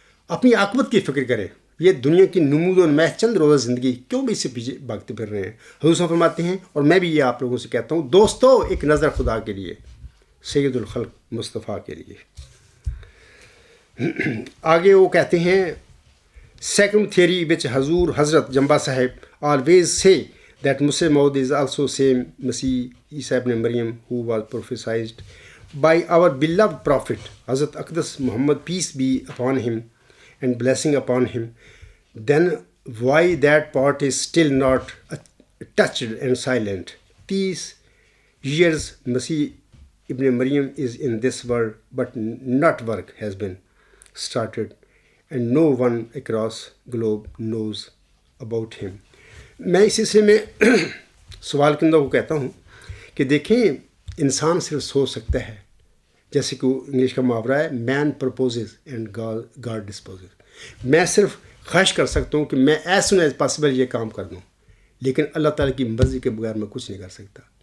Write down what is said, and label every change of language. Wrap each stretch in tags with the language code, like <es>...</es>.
<ur>اپنی عاقبت کی فکر کریں. یہ دنیا کی نمود و نمائش چند روزہ زندگی کیوں بھی اس سے پیچھے بھاگتے پھر رہے ہیں؟ حضور صاحب فرماتے ہیں، اور میں بھی یہ آپ لوگوں سے کہتا ہوں، دوستو ایک نظر خدا کے لیے، سید الخلق مصطفیٰ کے لیے. آگے وہ کہتے ہیں،</ur> <en>Second theory وچ حضرت جمبا صاحب آلویز سے دیٹ مسلم موعود is also same Masih Isa ibn Maryam who was prophesied by our beloved Prophet Hazrat Aqdas Muhammad, peace be upon him and blessing upon him, then why that part is still not touched and silent? These years Masih Ibn Maryam is in this world, but not work has been started and no one across globe knows about him.</en> <ur>میں اس سلسلے میں سوال کنندہ کو کہتا ہوں کہ دیکھیں، انسان صرف سوچ سکتا ہے، جیسے کہ انگلش کا محاورہ ہے</ur> <en>Man proposes and God disposes.</en> <ur>میں صرف خواہش کر سکتا ہوں کہ میں</ur> <en>as soon as possible</en> <ur>یہ کام کر دوں، لیکن اللہ تعالیٰ کی مرضی کے بغیر میں کچھ نہیں کر سکتا.</ur>